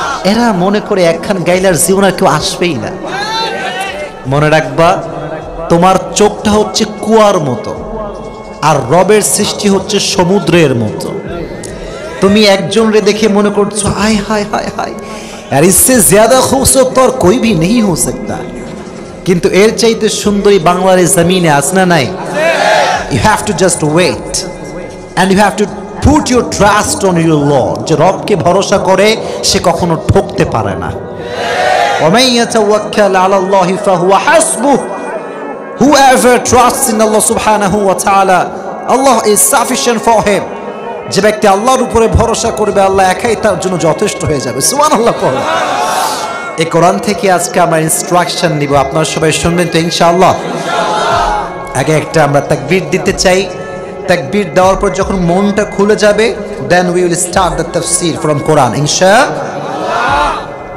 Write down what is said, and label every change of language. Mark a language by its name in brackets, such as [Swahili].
[Bangla] এরা মনে করে একখান গাইলার জীবন আর কেউ আসবেই না। মনে রাখবা, তোমার চোখটা হচ্ছে কুয়ার মতো, আর রবের সৃষ্টি হচ্ছে সমুদ্রের মতো। তুমি একজনরে দেখে মনে করছো হায় হায় হায় হায়, আর [Hindi] इससे ज्यादा खूबसूरत और कोई भी नहीं हो सकता। [Bangla] কিন্তু এর চাইতে সুন্দরী বাংলার জমিনে আছে না নাই? [English] You have to just wait and you have to put your trust on your Lord. [Bangla] যে রবকে ভরসা করে সে কখনো ঠকতে পারে না। [Arabic] ومن يتوكل على الله فهو حسبه. [English] Whoever trusts in Allah subhanahu wa ta'ala, Allah is sufficient for him. [Bangla] যে ব্যক্তি আল্লাহর উপরে ভরসা করবে, আল্লাহ একাই তার জন্য যথেষ্ট হয়ে যাবে। সুবহানাল্লাহ। পড়ো। এই কোরআন থেকে আজকে আমরা ইনস্ট্রাকশন নিব, আপনারা সবাই শুনবেন তো ইনশাআল্লাহ। আগে একটা আমরা তাকবীর দিতে চাই। তাকবীর দেওয়ার পর যখন মনটা খুলে যাবে, [English] Then we will start the তাফসীর from কোরআন ইনশাআল্লাহ।